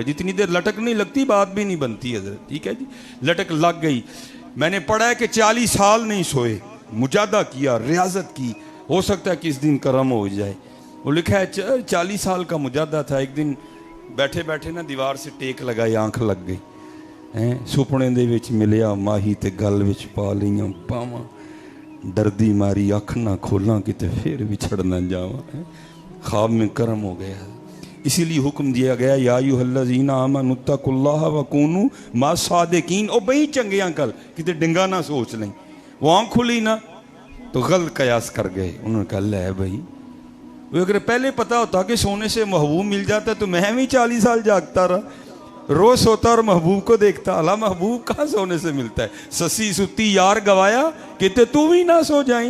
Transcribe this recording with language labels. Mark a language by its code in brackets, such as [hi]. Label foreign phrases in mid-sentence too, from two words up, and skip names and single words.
[ur] جتنی دیر لٹک نہیں لگتی بات بھی نہیں بنتی حضرت, ٹھیک ہے جی. لٹک لگ گئی. میں نے پڑھا ہے کہ 40 سال نہیں سوئے, مجاہدہ کیا, ریاضت کی, ہو سکتا ہے کہ اس دن کرم ہو جائے. وہ لکھا ہے 40 سال کا مجاہدہ تھا. ایک دن بیٹھے بیٹھے نا دیوار سے ٹیک لگائی, آنکھ لگ گئی. [pa] ਸੁਪਨੇ ਦੇ ਵਿੱਚ ਮਿਲਿਆ ਮਾਹੀ ਤੇ ਗਲ ਵਿੱਚ ਪਾ ਲਈਆਂ ਬਾਵਾਂ, ਡਰਦੀ ਮਾਰੀ ਅੱਖ ਨਾ ਖੋਲਾਂ ਕਿਤੇ ਫਿਰ ਵਿਛੜ ਨਾ ਜਾਵਾਂ. [ur] خواب میں کرم ہو گیا. اسی لیے حکم دیا گیا [ar] یا ایھا الذین آمنوا اتقوا اللہ وکونوا مع الصادقین. [pa] او بھئی چنگیاں کل کتے ڈنگا نہ سوچ لیں. [ur] وہ آنکھ کھلی نا تو غلط قیاس کر گئے. انہوں نے کہا لے بھائی, وہ اگر پہلے پتا ہوتا کہ سونے سے محبوب مل جاتا تو میں بھی 40 سال جاگتا رہا, روز سوتا اور محبوب کو دیکھتا. اللہ محبوب کہاں سونے سے ملتا ہے. [pa] سسی ستی یار گوایا [ur] کہتے تو بھی نہ سو جائیں.